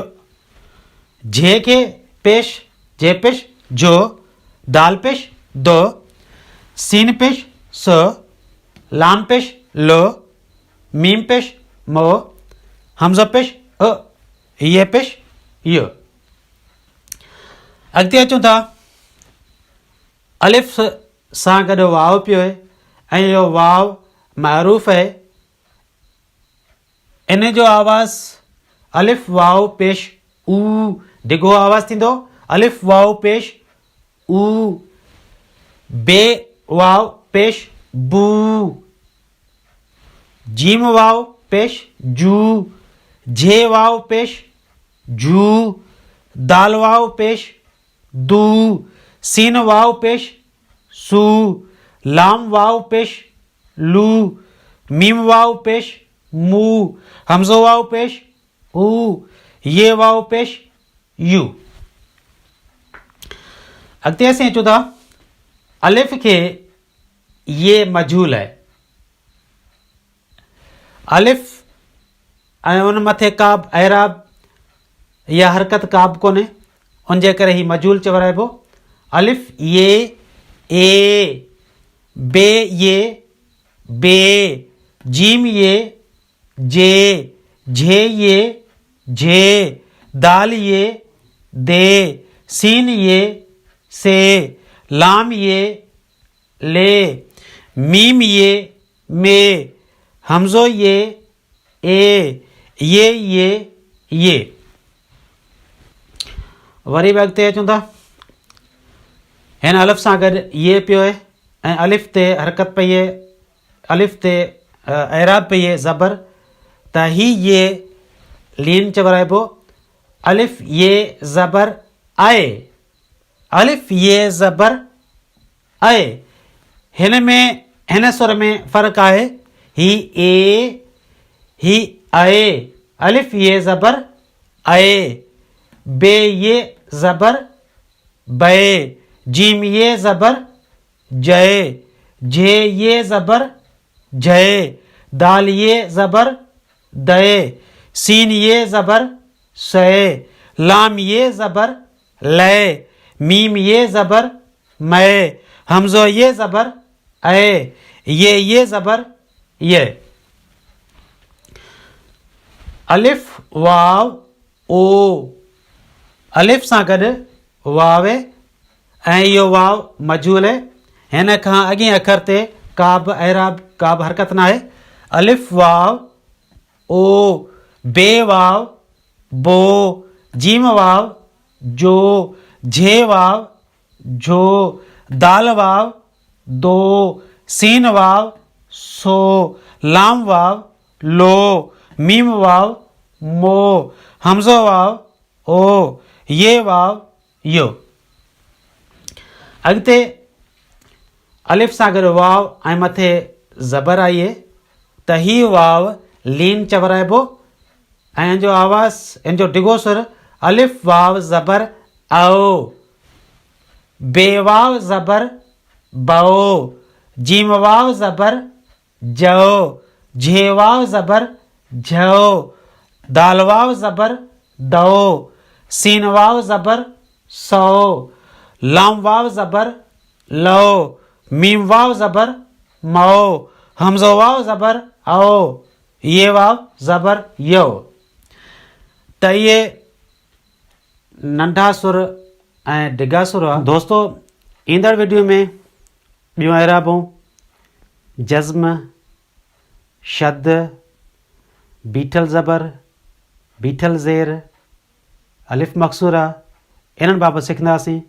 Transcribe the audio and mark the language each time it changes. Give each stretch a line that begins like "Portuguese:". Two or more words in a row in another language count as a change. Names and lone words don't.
Sindhi: जे खे पेश जे पेश जो। दाल पेश दो, सीन पेश स। लाम पेश लो, मीम पेश मो। हमज़ा पेश अ, ये पेश य। अॻिते अचूं था अलिफ़ सां गॾु वाव पियो आहे ऐं इहो वाव महरूफ़ आहे। इन जो आवाज़ अलिफ़ वाव पेश ऊ, डिघो आवाज़ थींदो अलिफ़ वाव पेश ऊ। बे वाव पेश बू, जीम वाव पेश जू। जे वाव पेश जू। दाल वाव पेश दू, सीन वाव पेश सू। लाम वाव पेश लू, मीम वाव पेश मू। हमज़ो वाव पेश ऊ, ये वाव पेश यू। अॻिते असीं अचूं था अलिफ़ खे ये मजहूल आहे। अलिफ़ ऐं उन मथे का बि एराब या हरकत का बि कोन्हे, उन जे करे ही मजहूल चवराइबो। अलिफ़ ये ए, बे ये बे। जीम ये जे, झे ये झे। दाल ये दे, सीन ये से। लाम ये ले, मीम ये मे। हमज़ो ये ए, ये। वरी बि अॻिते अचूं था हिन अलिफ़ सां गॾु ये पियो आहे ऐं अलिफ़ ते हरकत पई आहे, अलिफ़ ते एराब पई आहे ज़बर, त ही ये लीन चवराइबो। अलिफ़ ये ज़बर आहे, अलिफ़ ये ज़बर आहे। हिन में हिन सुर में फ़र्क़ु आहे, ही ए ही आहे। अलिफ़ ये ज़बर आहे, बे ये ज़बर बे। जीम ये ज़बर जय, झे ये ज़बर झय। दाल ये ज़बर दय, सीन ये ज़बर सय। लाम ये ज़बर लय, मीम ये ज़बर मय। हमज़ो ये ज़बर अय, ये ज़बर ये। अलिफ़ वाव ओ, अलिफ़ सां गॾु वाव आहे ऐं इहो वाव मजहूल आहे। हिन खां अॻे अखर ते का बि एराब का बि हरकत न आहे। अलिफ़ वाव ओ, बे वाव बो। जीम वाव जो, झे वाव झो। दाल वाव दो, सीन वाव सो। लाम वाव लो, मीम वाव मो। हमज़ो वाव ओ, ये वाव यो। अॻिते अलिफ़ सां गॾु वाव ऐं मथे ज़बर आई आहे त ही वाव लीन चवराइबो ऐं इन जो आवाज़ इन जो डिघो सुर अलिफ वाव ज़बर आओ, बेवाव ज़बर बओ, जीम वाव ज़बर जओ, झे वाव ज़बर झओ, दाल वाव ज़बर दओ, सीन वाव ज़बर सओ, लाम वाव ज़बर लो, मीम वाव ज़बर मओ, हमज़ो वाव ज़बर आओ, ये वाव ज़बर यो। त इहे नंढा सुर ऐं डिघा सुर आहे। दोस्तों ईंदड़ वीडियो में ॿियूं एराबूं जज़्म, शद, बीठल ज़बर, बीठल ज़ेर, अलिफ मक़सूरा इन्हनि बाबति सिखंदासीं।